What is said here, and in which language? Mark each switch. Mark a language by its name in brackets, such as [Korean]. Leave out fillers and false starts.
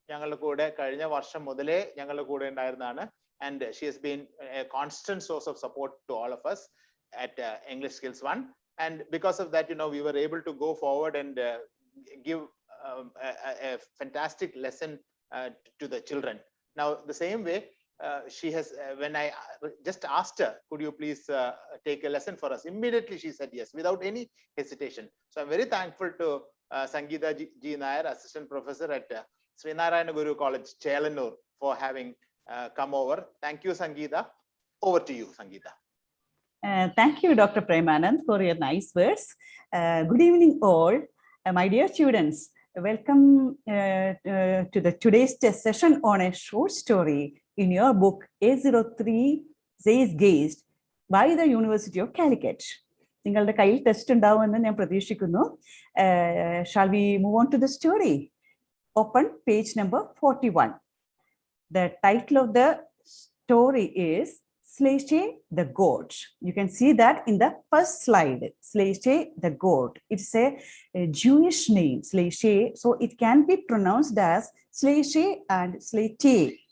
[Malayalam] ഞങ്ങളുടെ കൂടെ കഴിഞ്ഞ വർഷം മുതലേ ഞങ്ങളുടെ കൂടെ ഉണ്ടായിരുന്നതാണ്. [English] And she has been a constant source of support to all of us at EnglishSkillsOne. And because of that, we were able to go forward and give a fantastic lesson to the children. Now, the same way, she has, when I just asked her, could you please take a lesson for us? Immediately she said yes, without any hesitation. So I'm very thankful to Sangeeta G. Nair, Assistant Professor at Srinarayana Guru College, Chelanur, for having come over. Thank you, Sangeeta. Over to you, Sangeeta. Thank you, Dr. Premanand, for your nice words. Good evening, all. My dear students, welcome to today's test session on a short story in your book A03 Zeitgeist by the University of Calicut. [Malayalam] നിങ്ങളുടെ കയ്യിൽ test ഉണ്ടാവുമെന്ന് ഞാൻ പ്രതീക്ഷിക്കുന്നു. [English] Shall we move on to the story? Open page number 41. The title of the story is Zlateh the Goat. You can see that in the first slide. Zlateh the Goat. It's a Jewish name, Zlateh. So it can be pronounced as Zlateh and Zlateh.